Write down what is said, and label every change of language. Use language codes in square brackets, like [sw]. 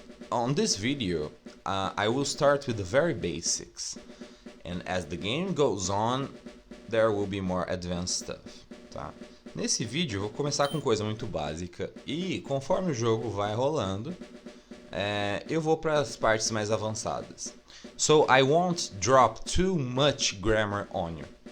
[en] On this video, I will start with the very basics. And as the game goes on, there will be more advanced stuff, tá? [pt] Nesse vídeo eu vou começar com coisa muito básica e conforme o jogo vai rolando, eu vou para as partes mais avançadas. [en] So I won't drop too much grammar on you.